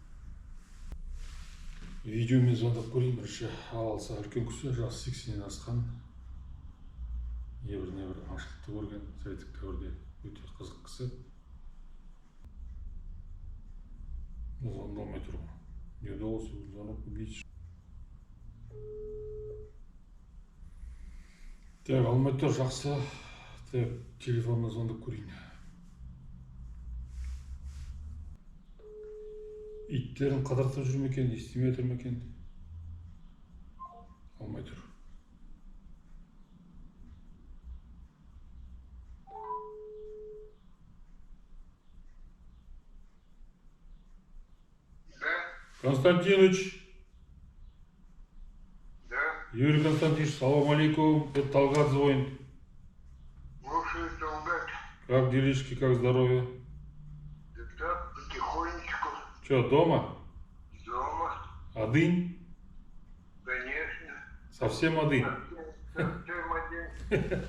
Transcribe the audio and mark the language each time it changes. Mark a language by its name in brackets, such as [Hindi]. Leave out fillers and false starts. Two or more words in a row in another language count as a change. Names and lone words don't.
[Kazakh] Видеомен звондап көрейін. Бірінші алса үлкен кісі, жасы 80-нен асқан, не бір аңшылықты көрген, советтік дәуірде өте қызық кісі. Звондалмай тұрмын. [Russian] Не удалось звонок убить. Так, [Kazakh] алмай тұр, жақсы. Так, телефонына звондап көрейін. Иттерін қыдыртып жүр ме екен, естімей отыр ма екен? Алмай тұр. Константинович. [Russian] Да. [Arabic] Юрий Константинович, سلام عليكم. [Russian] Это Талгат звонит. Слушай, Талгат. Как делишки, как здоровье? Да так, потихонечку. Че, дома? Дома. Один? Конечно. Совсем один? Совсем один.